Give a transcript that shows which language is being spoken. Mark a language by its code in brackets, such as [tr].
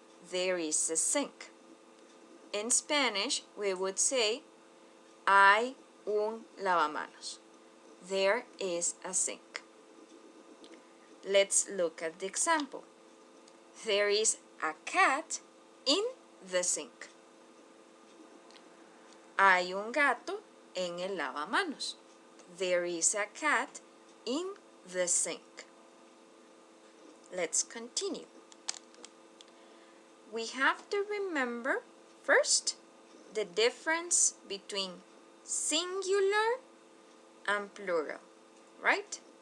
[en] There is a sink. In Spanish we would say, [es] hay un lavamanos. [en] There is a sink. Let's look at the example. There is a cat in the sink. [es] Hay un gato en el lavamanos. [en] There is a cat in the sink. Let's continue. We have to remember first the difference between singular and plural, right?